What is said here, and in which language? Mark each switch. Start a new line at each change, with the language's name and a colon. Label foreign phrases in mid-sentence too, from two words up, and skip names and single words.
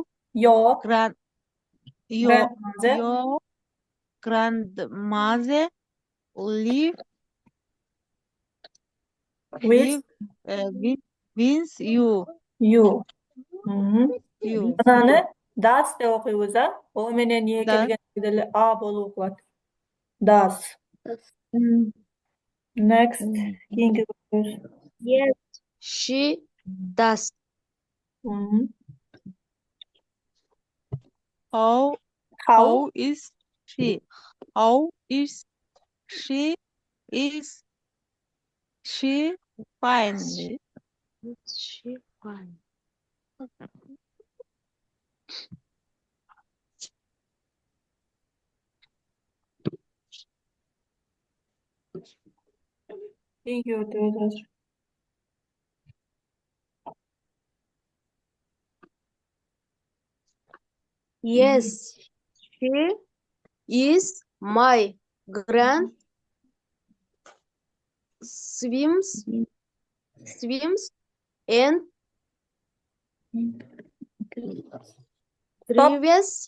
English: your grandmother live with with you? you. You.
Kyrgyz: Мынаны does деп окуйбуз, О менен не келгенде деле а болуп окулат.
English: Does. Next.
Kyrgyz: Кийинки сөз.
English: Yes, she does. How is she? How is she? Is she fine? She fine.
Kyrgyz: Кийинки өтөбүз.
English: Yes, she is my grand swims and drives